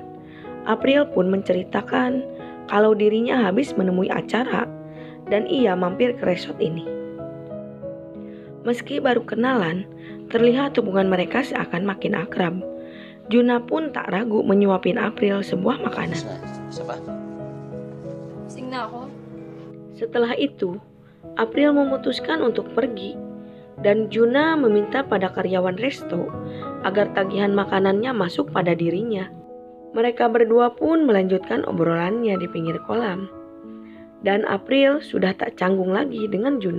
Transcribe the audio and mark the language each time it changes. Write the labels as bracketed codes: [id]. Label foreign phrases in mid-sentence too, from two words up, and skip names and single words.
[id] April pun menceritakan kalau dirinya habis menemui acara dan ia mampir ke resort ini. Meski baru kenalan, terlihat hubungan mereka seakan makin akrab. Juna pun tak ragu menyuapin April sebuah makanan. [tl] Isa pa? Sing na ako. [id] Setelah itu, April memutuskan untuk pergi dan Juna meminta pada karyawan resto agar tagihan makanannya masuk pada dirinya. Mereka berdua pun melanjutkan obrolannya di pinggir kolam. Dan April sudah tak canggung lagi dengan Juna.